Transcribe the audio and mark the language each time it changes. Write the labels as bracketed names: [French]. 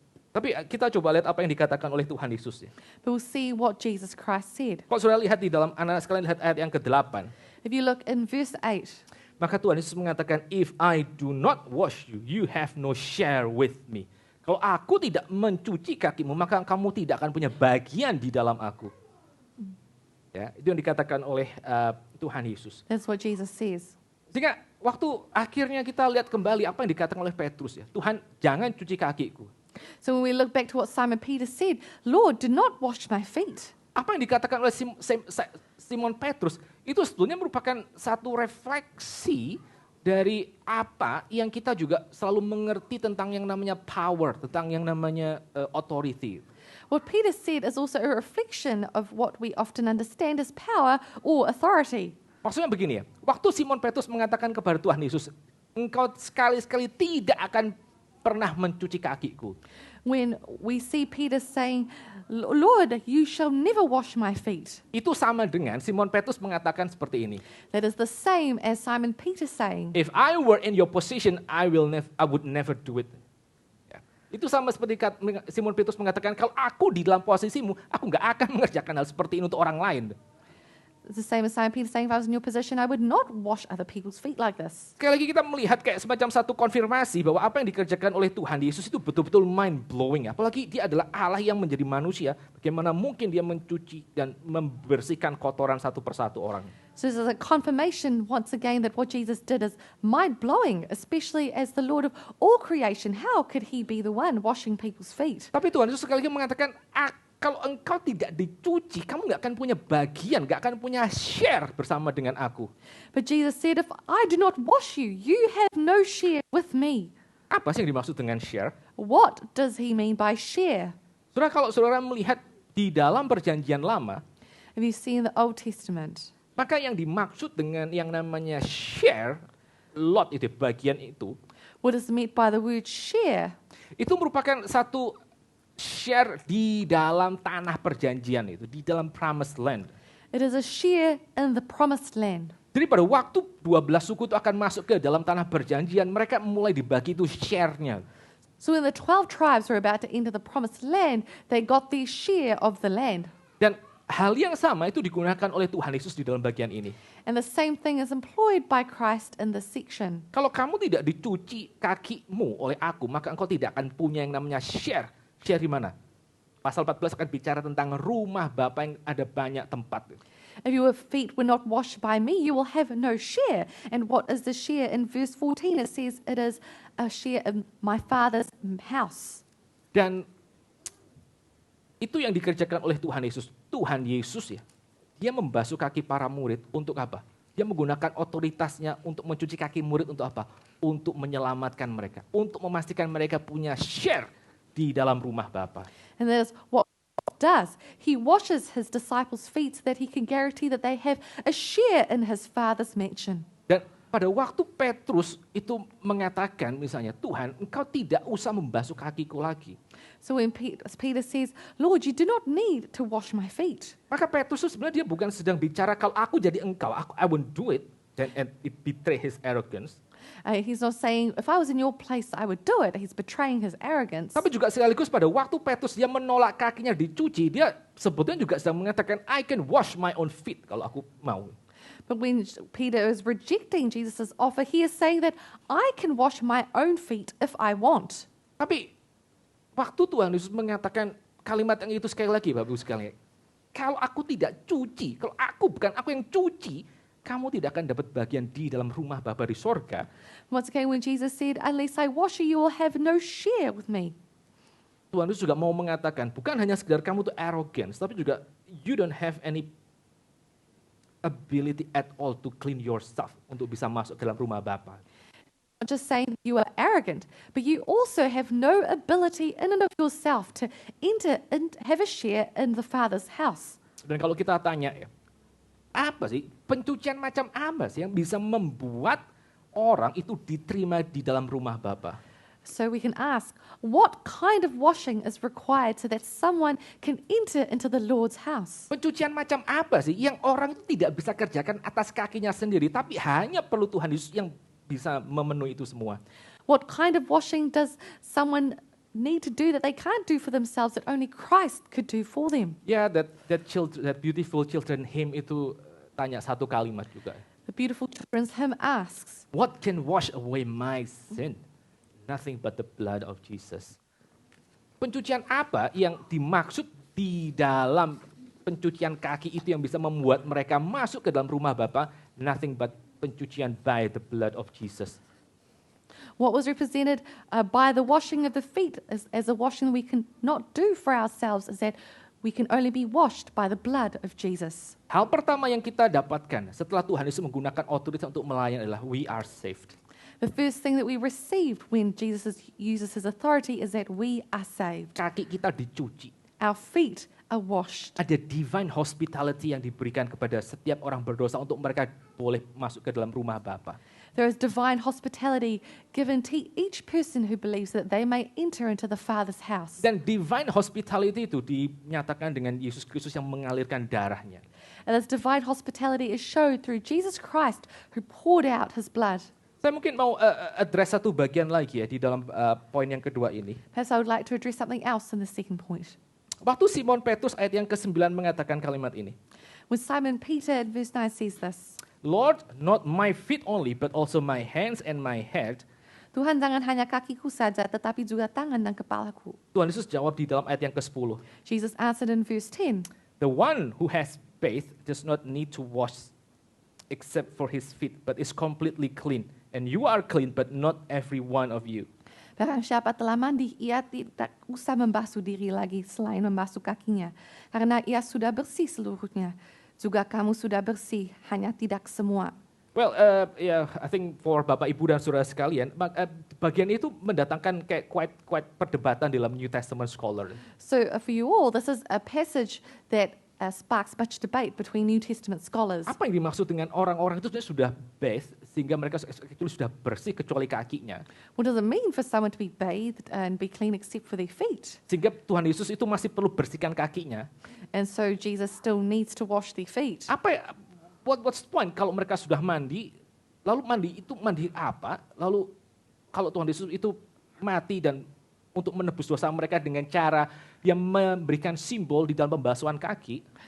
[Indonesian] Tapi kita coba lihat apa yang dikatakan oleh Tuhan Yesus. Ya. [English] But we'll see what Jesus Christ said. [Indonesian] Kalau saudara lihat di dalam, anak sekalian lihat ayat yang ke-8. [English] If you look in verse 8, [Indonesian] Maka Tuhan Yesus mengatakan, [English] if I do not wash you, you have no share with me. [Indonesian] Kalau aku tidak mencuci kakimu, maka kamu tidak akan punya bagian di dalam aku. Ya, itu yang dikatakan oleh Tuhan Yesus. [English] that's what Jesus says. [Indonesian] Sehingga waktu akhirnya kita lihat kembali apa yang dikatakan oleh Petrus. Ya, Tuhan, jangan cuci kakiku. [English] So when we look back to what Simon Peter said, Lord, do not wash my feet. [Indonesian] Apa yang dikatakan oleh Simon Petrus itu sebetulnya merupakan satu refleksi dari apa yang kita juga selalu mengerti tentang yang namanya power, tentang yang namanya authority. [English] What Peter said is also a reflection of what we often understand as power or authority. [Indonesian] Maksudnya begini ya, waktu Simon Petrus mengatakan kepada Tuhan Yesus, engkau sekali-sekali tidak akan pernah mencuci kakiku. [English] When we see Peter saying, Lord, you shall never wash my feet. [Indonesian] Itu sama dengan Simon Petrus mengatakan seperti ini. [English] That is the same as Simon Peter saying, If I were in your position, I would never do it. [Indonesian] Ya. Itu sama seperti Simon Petrus mengatakan, kalau aku di dalam posisimu, aku nggak akan mengerjakan hal seperti ini untuk orang lain. [English] it's the same as Simon Peter saying, if I was in your position, I would not wash other people's feet like this. [Indonesian] Sekali lagi kita melihat kayak semacam satu konfirmasi bahwa apa yang dikerjakan oleh Tuhan Yesus itu betul-betul mind blowing. Apalagi dia adalah Allah yang menjadi manusia. Bagaimana mungkin dia mencuci dan membersihkan kotoran satu persatu orang. [English] So this is a confirmation once again that what Jesus did is mind-blowing, especially as the Lord of all creation. How could he be the one washing people's feet? [Indonesian] Tapi Tuhan Yesus sekali lagi mengatakan, kalau engkau tidak dicuci, kamu nggak akan punya bagian, nggak akan punya share bersama dengan aku. [English] But Jesus said, if I do not wash you, you have no share with me. [Indonesian] Apa sih yang dimaksud dengan share? [English] What does he mean by share? [Indonesian] Saudara, kalau saudara melihat di dalam perjanjian lama, [English] If you see in the Old Testament, [Indonesian] maka yang dimaksud dengan yang namanya share, lot itu, bagian itu, [English] what is meant by the word share? [Indonesian] itu merupakan satu share di dalam tanah perjanjian itu, di dalam promised land. [English] It is a share in the promised land. [Indonesian] Jadi pada waktu 12 suku itu akan masuk ke dalam tanah perjanjian, mereka mulai dibagi itu share-nya. [English] So when the 12 tribes were about to enter the promised land, they got their share of the land. [Indonesian] Dan hal yang sama itu digunakan oleh Tuhan Yesus di dalam bagian ini. [English] And the same thing is employed by Christ in this section. [Indonesian] Kalau kamu tidak dicuci kakimu oleh aku, maka engkau tidak akan punya yang namanya share. Share di mana? Pasal 14 akan bicara tentang rumah Bapa yang ada banyak tempat. [English] If your feet were not washed by me, you will have no share. And what is the share? In verse 14 it says it is a share in my Father's house. [Indonesian] Dan itu yang dikerjakan oleh Tuhan Yesus. Tuhan Yesus ya, dia membasuh kaki para murid untuk apa? Dia menggunakan otoritasnya untuk mencuci kaki murid untuk apa? Untuk menyelamatkan mereka. Untuk memastikan mereka punya share di dalam rumah Bapa. [English] And that is what he does. He washes his disciples' feet so that he can guarantee that they have a share in his Father's mansion. [Indonesian] Dan pada waktu Petrus itu mengatakan misalnya, Tuhan engkau tidak usah membasuh kakiku lagi. [English] So when Peter says, Lord, you do not need to wash my feet. [Indonesian] Maka Petrus itu sebenarnya dia bukan sedang bicara kalau aku jadi engkau, [English] I won't do it. And it betray his arrogance. He's not saying, if I was in your place, I would do it. He's betraying his arrogance. [Indonesian] Tapi juga sekaligus pada waktu Petrus dia menolak kakinya dicuci, dia sebetulnya juga sedang mengatakan, [English] I can wash my own feet [Indonesian] kalau aku mau. [English] But when Peter is rejecting Jesus' offer, he is saying that I can wash my own feet if I want. [Indonesian] Tapi waktu Tuhan Yesus mengatakan kalimat yang itu sekali lagi Bapak Ibu sekalian. Kalau aku tidak cuci, kalau bukan aku yang cuci, kamu tidak akan dapat bagian di dalam rumah Bapa di sorga. [English] Once again, when Jesus said, unless I wash you, you will have no share with me. [Indonesian] Tuhan Yesus juga mau mengatakan, bukan hanya sekedar kamu tuh arrogance, tapi juga [English] you don't have any ability at all to clean yourself [Indonesian] untuk bisa masuk ke dalam rumah Bapa. [English] Not just saying you are arrogant, but you also have no ability in and of yourself to enter and have a share in the Father's house. [Indonesian] Dan kalau kita tanya ya, apa sih pencucian macam apa sih yang bisa membuat orang itu diterima di dalam rumah Bapa? [English] So we can ask, what kind of washing is required so that someone can enter into the Lord's house? [Indonesian] Pencucian macam apa sih yang orang itu tidak bisa kerjakan atas kakinya sendiri, tapi hanya perlu Tuhan Yesus yang bisa memenuhi itu semua. [English] What kind of washing does someone need to do that they can't do for themselves that only Christ could do for them? [Indonesian] Ya, [English] that beautiful children hymn [Indonesian] itu tanya satu kalimat juga. [English] The beautiful children's hymn asks, What can wash away my sin? Nothing but the blood of Jesus. [Indonesian] Pencucian apa yang dimaksud di dalam pencucian kaki itu yang bisa membuat mereka masuk ke dalam rumah Bapa? [English] Nothing but pencucian by the blood of Jesus. what was represented by the washing of the feet as a washing we can not do for ourselves is that we can only be washed by the blood of Jesus. [Indonesian] Hal pertama yang kita dapatkan setelah Tuhan Yesus menggunakan otoritas untuk melayani adalah [English] we are saved. The first thing that we received when Jesus uses his authority is that we are saved. [Indonesian] Kaki kita dicuci. [English] Our feet are washed. [Indonesian] Ada divine hospitality yang diberikan kepada setiap orang berdosa untuk mereka boleh masuk ke dalam rumah Bapa. [English] There is divine hospitality given to each person who believes that they may enter into the Father's house. [Indonesian] Dan divine hospitality itu dinyatakan dengan Yesus Kristus yang mengalirkan darahnya. [English] And this divine hospitality is showed through Jesus Christ who poured out his blood. [Indonesian] Saya mungkin mau address satu bagian lagi ya di dalam poin yang kedua ini. [English] Perhaps I would like to address something else in the second point. [Indonesian] Waktu Simon Petrus ayat yang ke-9 mengatakan kalimat ini. [English] When Simon Peter in verse 9 says this, Lord, not my feet only, but also my hands and my head. [Indonesian] Tuhan, jangan hanya kakiku saja, tetapi juga tangan dan kepalaku. Tuhan Yesus jawab di dalam ayat yang ke-10. [English] Jesus answered in verse 10, The one who has bathed does not need to wash except for his feet, but is completely clean. And you are clean, but not every one of you. [Indonesian] barang siapa telah mandi, ia tidak usah membasuh diri lagi selain membasuh kakinya. Karena ia sudah bersih seluruhnya. Juga kamu sudah bersih, hanya tidak semua. [English] Well, I think for [Indonesian] Bapak Ibu dan Saudara sekalian, bagian itu mendatangkan kayak quite perdebatan dalam [English] New Testament scholar. So for you all, this is a passage that sparks much debate between New Testament scholars. [Indonesian] Apa yang dimaksud dengan orang-orang itu sebenarnya sudah bathed sehingga mereka itu sudah bersih kecuali kakinya? [English] What does it mean for someone to be bathed and be clean except for their feet? [Indonesian] Sehingga Tuhan Yesus itu masih perlu bersihkan kakinya. [English] And so Jesus still needs to wash their feet. What's the point [Indonesian] kalau mereka sudah mandi, lalu mandi apa? Lalu kalau Tuhan Yesus itu mati dan untuk menebus dosa mereka dengan cara yang memberikan simbol di dalam pembasuhan kaki.